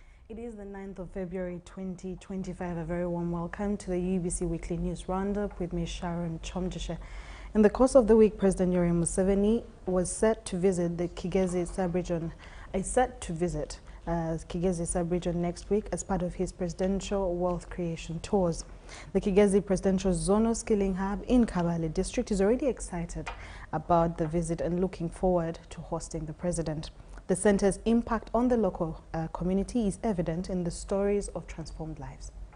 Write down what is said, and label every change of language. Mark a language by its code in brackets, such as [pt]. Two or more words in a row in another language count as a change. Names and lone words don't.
[en] It is the 9th of February 2025. A very warm welcome to the UBC Weekly News Roundup with me, Sharon Kyomugisha. In the course of the week, President Yoweri Museveni was set to visit the Kigezi sub-region. Kigezi sub-region next week as part of his presidential wealth creation tours. The Kigezi Presidential Zonal Skilling Hub in Kabale district is already excited about the visit and looking forward to hosting the president. The center's impact on the local community is evident in the stories of transformed lives.